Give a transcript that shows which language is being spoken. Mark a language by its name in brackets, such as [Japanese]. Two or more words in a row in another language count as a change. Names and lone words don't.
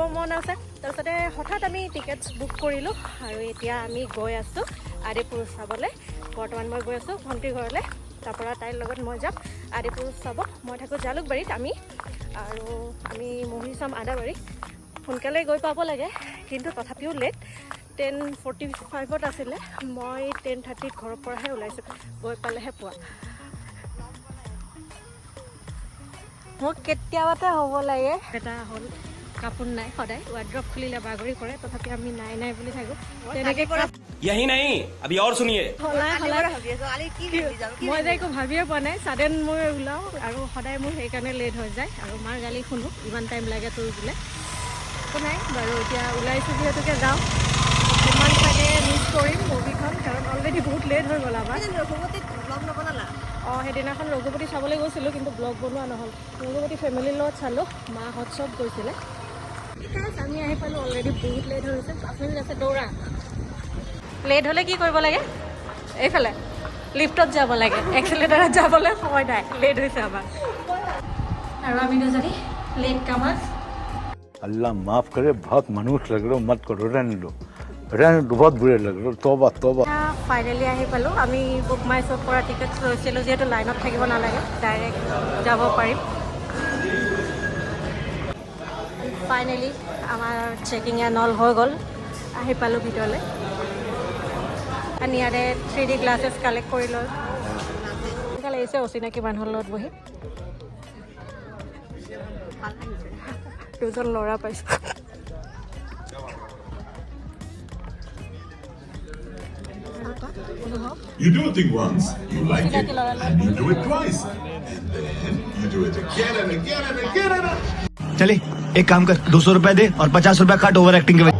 [Assamese] মন আছে তাৰপিছতে হঠাৎ আমি টিকেটছ বুক কৰিলো আৰু এতিয়া আমি গৈ আছো আদিপুৰুষ চাবলৈ বৰ্তমান মই গৈ আছো ভন্টিৰ ঘৰলৈ তারপরে তাইর লগত মই যাম আদিপুৰুষ চাব মই থাকো জালুকবাৰীত আৰু আমি মুভি চাম আদাবাৰী সোনকালে গৈ পাব লাগে কিন্তু তথাপিও লেট 10:45 আছিলে মই 10:30 ঘৰৰ পৰাহে ওলাইছোঁ গৈ পালেহে পোৱা মোক কেতিয়াবাতে হ'ব লাগে এটা হ'ল কাপোৰ নাই সদায় ৱাৰ্ড্ৰপ খুলিলে বাগৰি কৰে তথাপি আমি নাই বুলি থাকো তেনেকৈ [Hindi] यही नहीं अभी और सुनिए [Assamese] মই যে একো ভাবিয়ে পোৱা নাই ছাডেন মই ওলাওঁ আৰু সদায় মোৰ সেইকাৰণে লেট হৈ যায় আৰু মাৰ গালি শুনো ইমান টাইম লাগে তোৰ বোলে একো নাই বাৰু এতিয়া ওলাইছোঁ যিহেতুকে যাওঁ কিমান চাগে মিছ কৰিম মুভিখন কাৰণ অলৰেডি বহুত লেট হৈ গ'ল আমাৰ সেইদিনাখন ৰঘুপতি চাবলৈ গৈছিলোঁ কিন্তু ব্লগ বনোৱা নহ'ল ৰঘুপতি ফেমিলিৰ লগত চালোঁ মাহঁত চব গৈছিলে আমি আহি পালোঁ অলৰেডি বহুত লেট হৈ গৈছে আপুনি আছে দৌৰা লেট হ'লে কি কৰিব লাগে এইফালে লিফ্টত যাব লাগে এক্সিলেটাৰত যাবলৈ সময় নাই লেট হৈছে আমাৰ আৰু আমি দুজনী [English] late comers [Hindi] अल्लाह माफ करे बहुत मनुष्य लग रहे हो मत करो रहने दो बहुत बुरे लग रहे हो तौबा तौबा [Assamese] ফাইনেলি আহি পালোঁ আমি বুক মাই শ্ব'ৰ পৰা টিকেট লৈছিলোঁ যিহেতু লাইনত থাকিব নালাগে ডাইৰেক্ট যাব পাৰিম ফাইনেলি আমাৰ [English] checking and all [Assamese] হৈ গ'ল আহি পালোঁ ভিতৰলৈ আৰু ইয়াতে [English] 3D glasses collect [Assamese] কৰি লৈ এনেকুৱা লাগিছে অচিনাকি মানুহৰ লগত বহি দুজন ল'ৰা পাইছোঁ [English] You do a thing once, you like it, and you do it twice, and then you do it again and again and again and again. [Hindi] चले एक काम कर 200 रुपए दे और 50 रुपए काट [English] over acting [Hindi] के वजह